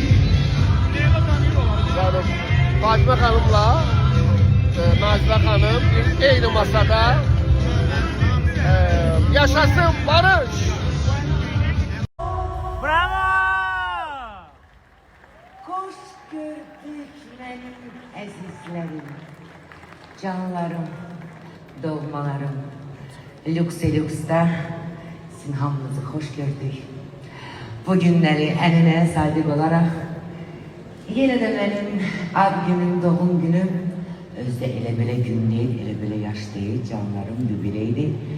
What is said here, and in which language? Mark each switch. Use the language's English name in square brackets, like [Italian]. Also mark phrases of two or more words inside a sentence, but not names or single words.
[Turkish] Canım, Fatime Hanım'la Nazile Hanım aynı masada. Yaşasın barış. Bravo! Hoş gördük benim [Azerbaijani] əzizlərim, canlarım, doğmalarım. Lüks-lüksdə sizin hamınızı xoş gördük. Bu günləri ənənəyə sadiq olaraq yenə də mənim ad günüm, doğum günüm özdə elə belə gün deyil, elə belə yaş deyil, canlarım yubileydi.